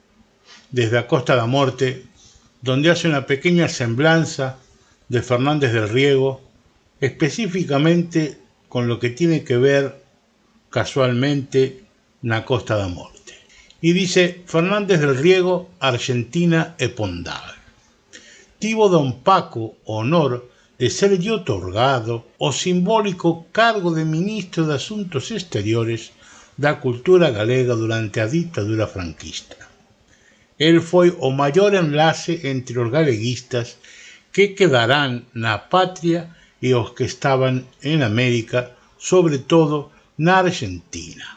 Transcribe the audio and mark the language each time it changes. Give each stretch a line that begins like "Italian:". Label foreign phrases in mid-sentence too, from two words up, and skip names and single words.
Spanish: desde a Costa da Morte, donde hace una pequeña semblanza de Fernández del Riego, específicamente con lo que tiene que ver casualmente na Costa da Morte. Y dice: Fernández del Riego,
Galician: Argentina e Pondal. Tivo don Paco honor de serlle otorgado o simbólico cargo de Ministro de Asuntos Exteriores da Cultura Galega durante a ditadura franquista. El foi o maior enlace entre os galeguistas que quedarán na patria e os que estaban en América, sobre todo na Argentina.